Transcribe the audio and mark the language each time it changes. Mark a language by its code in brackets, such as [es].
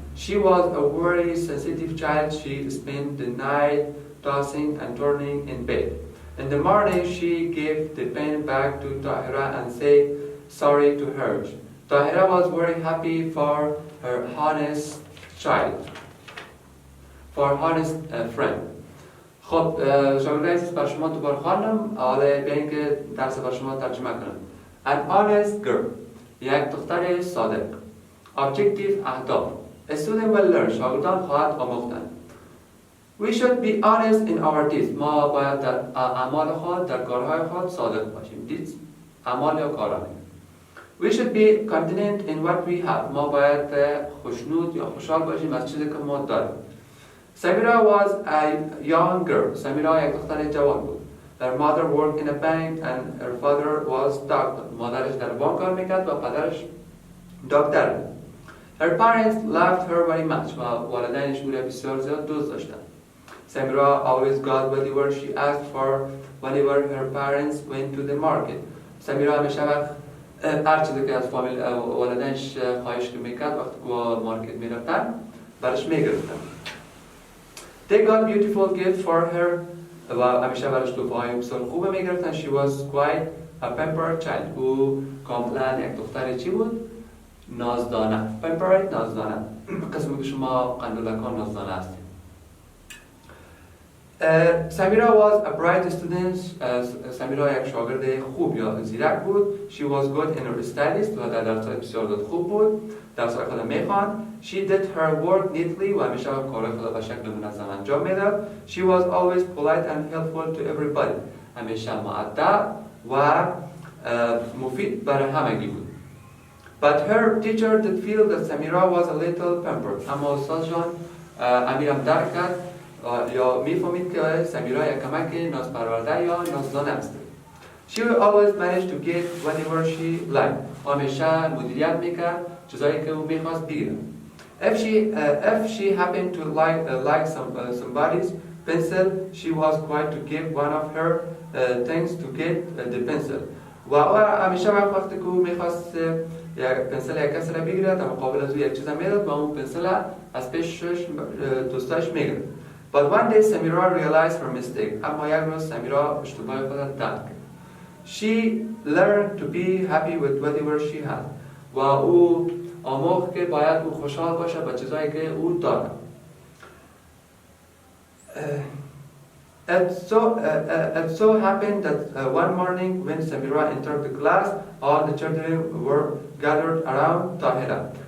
[en] She was a very sensitive child. She spent the night tossing and turning in bed. In the morning, she gave the pen back to Tahira and said sorry to her. Tahira was very happy for her honest child, for honest friend. [fa] خب شاگردای عزیز بر شما دوباره خواندم. حالا بیاین که درس بر شما ترجمه کنم. [en] An honest girl. [fa] یک دختر صادق. Objective اهداف. [en] A student will learn. [fa] شاگردان خواهد آموختند. [en] We should be honest in our deeds. [fa] ما باید در اعمال خود، در کارهای خود صادق باشیم. Deeds اعمال یا کارهای. [en] We should be content in what we have. [fa] ما باید خوشنود یا خوشحال باشیم از چیزی که ما داریم. [en] Samira was a young girl. [fa] Samira یک دختر جوان بود. [en] Her mother worked in a bank and her father was doctor. [fa] مادرش در بانک کار میکرد و پدرش دکتر بود. [en] Her parents loved her very much. [fa] و والدینش او را بسیار زیاد دوست داشتند. [en] Samira always got whatever she asked for whenever her parents went to the market. [fa] Samira همیشه وقت هر چیزی که از والدینش خواهش میکرد وقتی که مارکت میرفتن برش میگرفتن. [en] They got beautiful gifts for her. [fa] و همیشه برش تحفه‌های بسیار خوبه میگرفتن. [en] She was quite a pampered child. [fa] او کاملا یک دختر چی بود؟ نازدانه. Pampered نازدانه. قسمی که شما قندولکان نازدانه هستید. [en] Samira was a bright student. [fa] Samira یک شاگرد خوب یا زیرک بود. [en] She was good in her studies. [fa] و در درس‌های بسیار خوب بود. درس‌های خود میخواند. [en] She did her work neatly. [fa] و همیشه کارهای خود به شکل منظم انجام میداد. [en] She was always polite and helpful to everybody. [fa] همیشه مؤدب و مفید برای همگی بود. [en] But her teacher did feel that Samira was a little pampered. [fa] اما استادشان امیرم درک کرد یا میفهمید که سمیرا یک کمک نازپرورده یا نازدانه است. [en] She always managed to get whatever she liked. [fa] همیشه مدیریت میکرد چیزایی که او میخواست بگیره. [en] If she happened to like somebody's pencil, she was quite to give one of her things to get the pencil. [fa] و همیشه وقتی که او میخواست یک پنسل یک کسی را بگیره در مقابل از او یک چیز میداد و اون پنسل از پیشش دوستاش میگرفت. [en] But one day Samira realized her mistake. [fa] اما یک روز سمیرا اشتباه خود را درک کرد. [en] She learned to be happy with whatever she had. [fa] و او آموخت که باید او خوشحال باشه با چیزایی که او داره. [en] It so happened that one morning when Samira entered the class, all the children were gathered around Tahira.